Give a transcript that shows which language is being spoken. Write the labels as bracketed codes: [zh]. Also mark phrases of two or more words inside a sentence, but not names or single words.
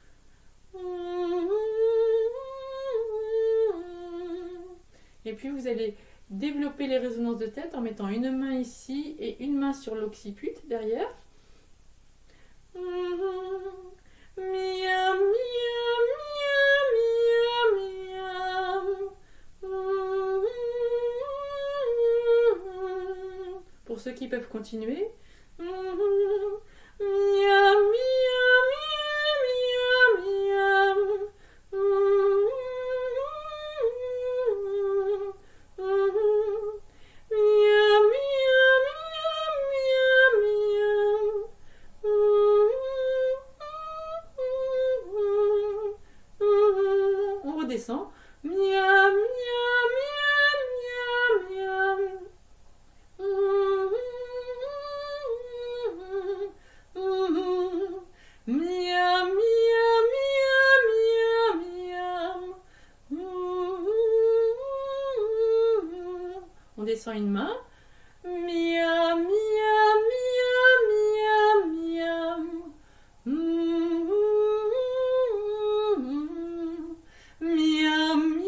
[fr] Et puis vous allez développer les résonances de tête en mettant une main ici et une main sur l'occiput derrière. Miam, miam, miam, miam, miam. Pour ceux qui peuvent continuer. Miam, miam, miam, miam, miam. Miam, miam, miam, miam, miam. On redescend. Miam, miam, miam, miam, miam. Miam, miam, miam, miam, miam. On descend une main. Miam, miam, miam, miam, miam. Miam,